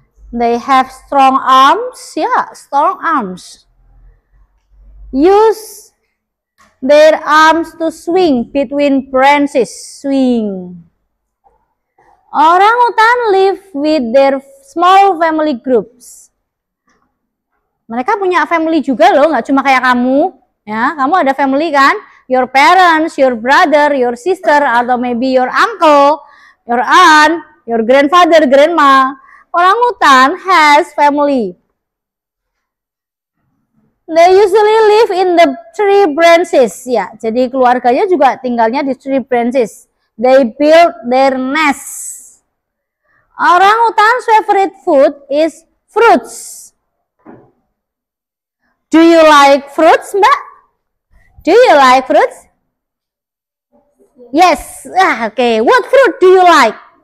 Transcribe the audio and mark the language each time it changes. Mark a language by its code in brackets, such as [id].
[en] They have strong arms, ya, strong arms. Use their arms to swing between branches, swing. Orangutan live with their small family groups. [id] Mereka punya family juga loh, nggak cuma kayak kamu. Ya, kamu ada family kan? [en] Your parents, your brother, your sister, atau maybe your uncle, your aunt, your grandfather, grandma. Orangutan has family. They usually live in the tree branches. [id] Ya, jadi keluarganya juga tinggalnya di [en] tree branches. They build their nests. Orangutan's favorite food is fruits. Do you like fruits, Mbak? Do you like fruits? Yes. Okay. What fruit do you like?